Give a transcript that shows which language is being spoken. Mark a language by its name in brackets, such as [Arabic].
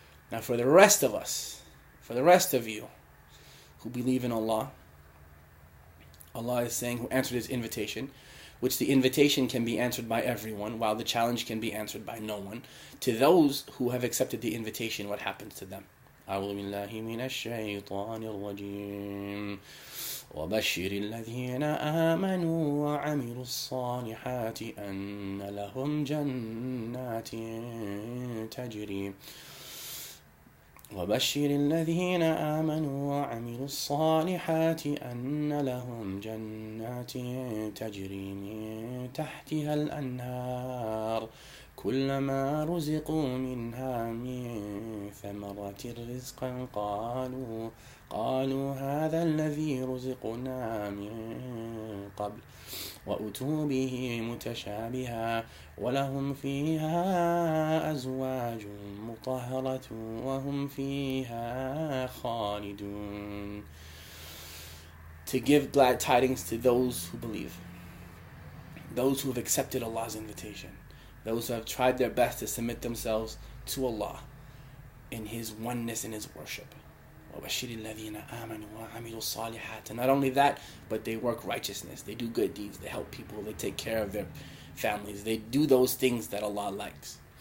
[English] Now for the rest of us, for the rest of you who believe in Allah, Allah is saying, who answered His invitation, which the invitation can be answered by everyone, while the challenge can be answered by no one. To those who have accepted the invitation, what happens to them? [Arabic] أعوذ بالله من الشيطان الرجيم وبشر الذين آمنوا وعملوا الصالحات أن لهم جنات تجري وبشر الذين آمنوا وعملوا الصالحات أن لهم جنات تجري من تحتها الأنهار كلما رزقوا منها من ثمرة رزقا قالوا هذا الذي رزقنا من قبل وأتوا به متشابها ولهم فيها أزواج مطهرة وهم فيها خالدون. [English] To give glad tidings to those who believe, those who have accepted Allah's invitation, those who have tried their best to submit themselves to Allah in His oneness and His worship. And not only that, but they work righteousness, they do good deeds, they help people, they take care of their families, they do those things that Allah likes.